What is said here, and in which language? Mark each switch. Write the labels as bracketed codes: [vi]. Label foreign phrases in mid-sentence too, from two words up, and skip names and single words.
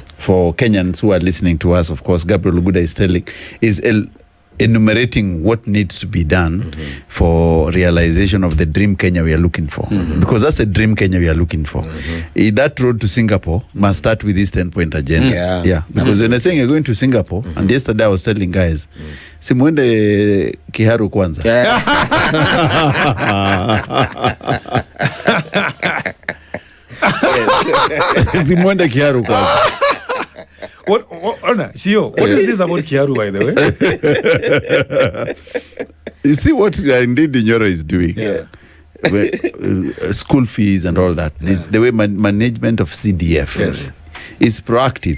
[en] For Kenyans who are listening to us, of course, Gabriel Oguda is enumerating what needs to be done for realization of the dream Kenya we are looking for. Because that's a dream Kenya we are looking for. That road to Singapore must start with this 10-point agenda. Yeah. Because when I'm saying you're going to Singapore, and yesterday I was telling guys, [sw] simuende Kiharu kwanza. Simuende Kiharu kwanza. [en] What is this about Kiharu, by the way? You see what indeed Nyoro is doing. Yeah. School fees and all that. This, the way management of CDF is proactive.